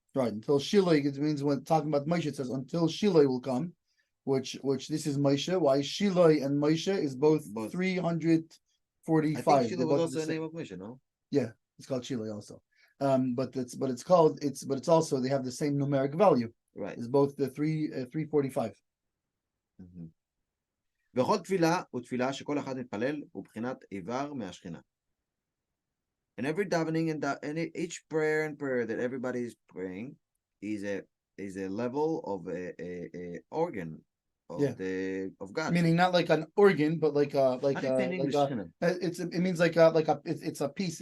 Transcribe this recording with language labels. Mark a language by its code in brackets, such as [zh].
[en] Right, until Shiloh, it means when talking about Moshe, it says until Shiloh will come, which this is Moshe. Why Shiloh and Moshe is both 345. I think Shiloh was also the name of Moshe, no? Yeah, it's called Shiloh also. But it's also they have the same numeric value. Right. It's both the 345. [he] וכל תפילה הוא תפילה שכל אחד מתפלל הוא בחינת איבר מהשכינה. [en] And every davening and each prayer and prayer that everybody is praying is a level of a organ of God. Meaning not like an organ, but like it means it's a piece.